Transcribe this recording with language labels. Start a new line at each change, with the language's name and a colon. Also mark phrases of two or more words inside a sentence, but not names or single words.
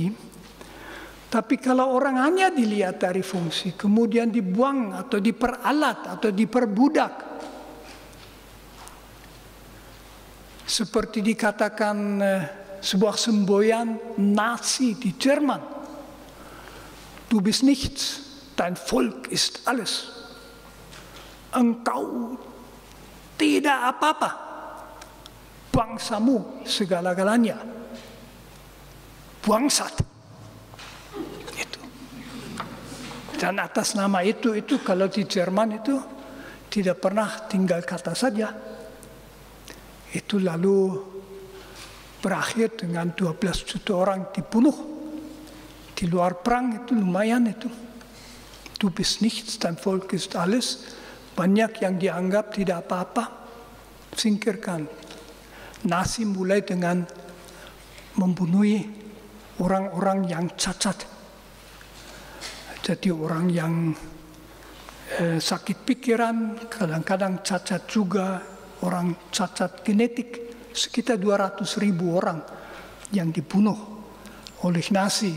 Indonesian: Tapi kalau orang hanya dilihat dari fungsi, kemudian dibuang atau diperalat atau diperbudak, seperti dikatakan sebuah semboyan Nazi di Jerman,
German: Du bist nichts, dein Volk ist alles.
Indonesian: Engkau tidak apa-apa, bangsamu segala-galanya. Bangsat. Itu. Dan atas nama itu kalau di Jerman itu tidak pernah tinggal kata saja. Itu lalu berakhir dengan 12 juta orang dibunuh. Di luar perang itu lumayan itu.
German: Du bist nichts, dein Volk ist alles.
Indonesian: Banyak yang dianggap tidak apa-apa, singkirkan. Nazi mulai dengan membunuh orang-orang yang cacat. Jadi orang yang sakit pikiran, kadang-kadang cacat juga, orang cacat genetik, sekitar 200.000 orang yang dibunuh oleh Nazi.